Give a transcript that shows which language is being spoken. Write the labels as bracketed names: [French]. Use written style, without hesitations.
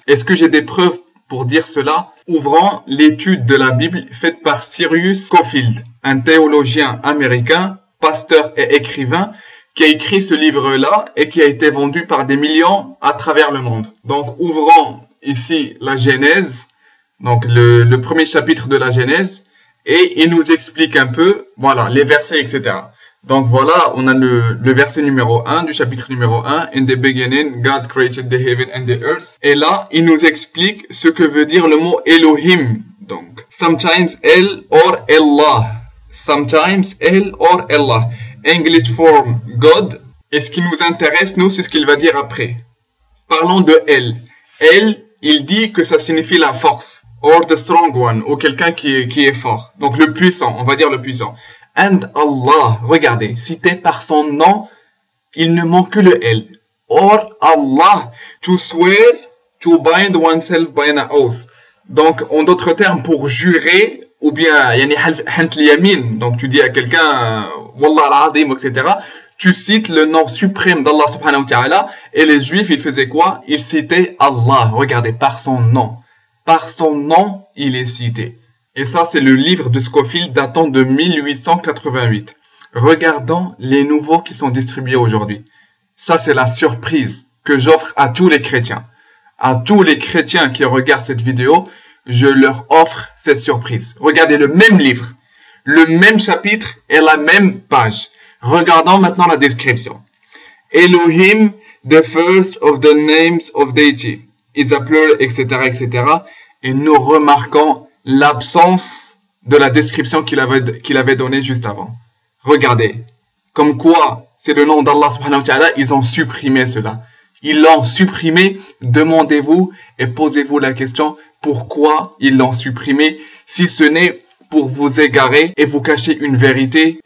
[French] Est-ce que j'ai des preuves pour dire cela? Ouvrant l'étude de la Bible faite par Cyrus Scofield, un théologien américain, pasteur et écrivain, qui a écrit ce livre-là et qui a été vendu par des millions à travers le monde. Donc, ouvrons ici la Genèse, donc le premier chapitre de la Genèse, et il nous explique un peu, voilà, les versets, etc. Donc voilà, on a le verset numéro 1 du chapitre numéro 1. [English] In the beginning, God created the heaven and the earth. [French] Et là, il nous explique ce que veut dire le mot Elohim. [English] Donc, sometimes El or Allah. Sometimes El or Allah. English form God. [French] Et ce qui nous intéresse, nous, c'est ce qu'il va dire après. Parlons de El. El, il dit que ça signifie la force. [English] Or the strong one. [French] Ou quelqu'un qui est fort. Donc le puissant, on va dire le puissant. And Allah, regardez, cité par son nom, il ne manque que le L. [English] Or Allah, to swear, to bind oneself by an oath. [French] Donc, en d'autres termes, pour jurer, ou bien, [Arabic] yani hant liyamin, [French] donc tu dis à quelqu'un, [Arabic] Wallah al-azim, [French] etc., tu cites le nom suprême d'Allah subhanahu wa ta'ala, et les juifs, ils faisaient quoi? Ils citaient Allah, regardez, par son nom. Par son nom, il est cité. Et ça, c'est le livre de Scofield datant de 1888. Regardons les nouveaux qui sont distribués aujourd'hui. Ça, c'est la surprise que j'offre à tous les chrétiens. À tous les chrétiens qui regardent cette vidéo, je leur offre cette surprise. Regardez le même livre, le même chapitre et la même page. Regardons maintenant la description. [English] Elohim, the first of the names of deity, is a plural, etc., etc. [French] Et nous remarquons l'absence de la description qu'il avait donnée juste avant. Regardez, comme quoi c'est le nom d'Allah subhanahu wa ta'ala, ils ont supprimé cela. Ils l'ont supprimé, demandez-vous et posez-vous la question, pourquoi ils l'ont supprimé, si ce n'est pour vous égarer et vous cacher une vérité.